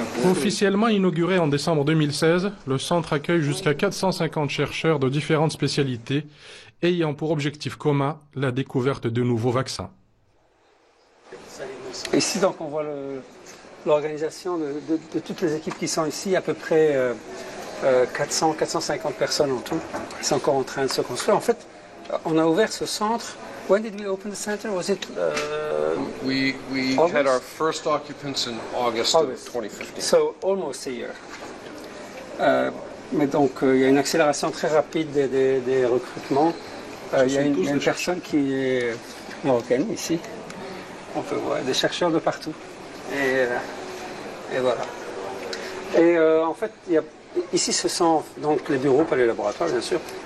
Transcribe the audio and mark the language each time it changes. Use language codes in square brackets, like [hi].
[fr] Officiellement inauguré en décembre 2016, le centre accueille jusqu'à 450 chercheurs de différentes spécialités ayant pour objectif commun la découverte de nouveaux vaccins. Ici, donc, on voit l'organisation de toutes les équipes qui sont ici, à peu près 400-450 personnes en tout, qui sont encore en train de se construire. En fait, on a ouvert ce centre. [en] When did we open the center? Was it we had our first occupants in August of 2015. So almost a year. [fr] Mais donc il y a une accélération très rapide des recrutements. Il y a une personne qui est marocaine ici. On peut voir des chercheurs de partout. Et voilà. Et en fait, ici ce sont donc les bureaux, pas les laboratoires bien sûr.